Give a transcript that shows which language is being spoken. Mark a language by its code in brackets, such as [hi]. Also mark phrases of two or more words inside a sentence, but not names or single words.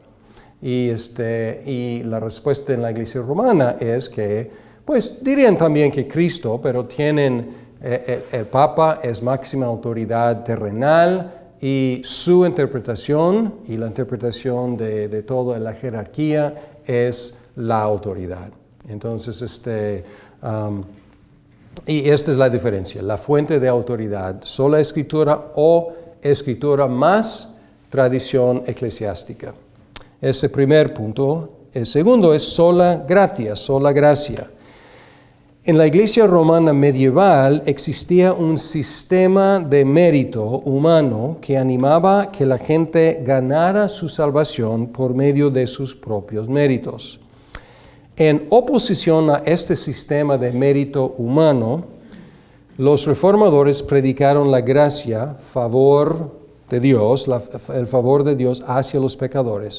[es] Y la respuesta en la iglesia romana es que pues dirían también que Cristo, pero tienen el Papa es máxima autoridad terrenal y su interpretación y la interpretación de toda la jerarquía es la autoridad. Entonces, y esta es la diferencia, la fuente de autoridad, sola escritura o escritura más tradición eclesiástica. Ese primer punto. El segundo es [la] sola gratia, [es] sola gracia. En la iglesia romana medieval existía un sistema de mérito humano que animaba que la gente ganara su salvación por medio de sus propios méritos. En oposición a este sistema de mérito humano, los reformadores predicaron la gracia, favor de Dios, el favor de Dios hacia los pecadores.